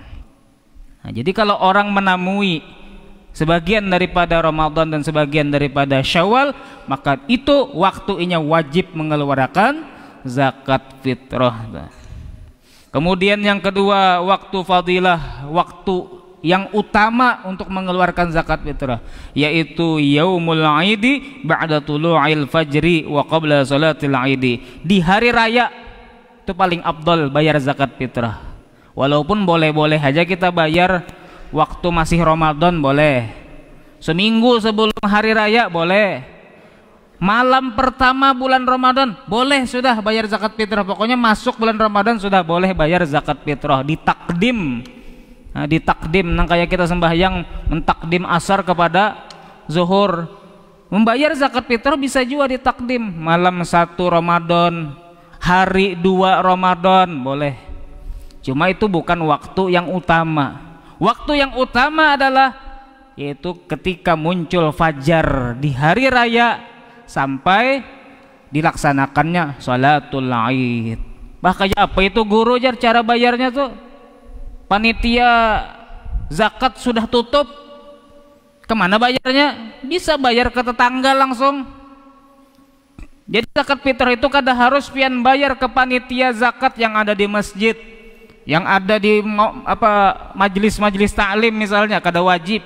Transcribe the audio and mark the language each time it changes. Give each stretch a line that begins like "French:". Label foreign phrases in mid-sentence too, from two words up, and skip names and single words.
Banjar: Jadi kalau orang menamui sebagian daripada Ramadan dan sebagian daripada Syawal, maka itu waktu inya wajib mengeluarkan zakat fitrah.
Indonesian: Kemudian yang kedua, waktu fadilah, waktu yang utama untuk mengeluarkan zakat fitrah, yaitu
Arabic: يوم العيد بعد طلوع الفجر وقبل صلاة العيد.
Indonesian: Di hari raya itu paling afdal bayar zakat fitrah. Walaupun boleh-boleh aja kita bayar waktu masih Ramadan, boleh. Seminggu sebelum hari raya boleh. Malam pertama bulan Ramadan boleh sudah bayar zakat fitrah. Pokoknya masuk bulan Ramadan sudah boleh bayar zakat fitrah.
Banjar: Ditakdim. Nah, ditakdim nang kayak kita sembahyang mentakdim asar kepada zuhur.
Indonesian: Membayar zakat fitrah bisa juga ditakdim. Malam 1 Ramadan, hari 2 Ramadan boleh. Cuma itu bukan waktu yang utama. Waktu yang utama adalah yaitu ketika muncul fajar di hari raya sampai dilaksanakannya sholatul Aid.
Banjar: Bahkan apa itu guru jar cara bayarnya tuh? Panitia zakat sudah tutup, kemana bayarnya? Bisa bayar ke tetangga langsung. Jadi zakat fitrah itu kada harus pian bayar ke panitia zakat yang ada di masjid, yang ada di majelis-majelis taklim misalnya, kada wajib.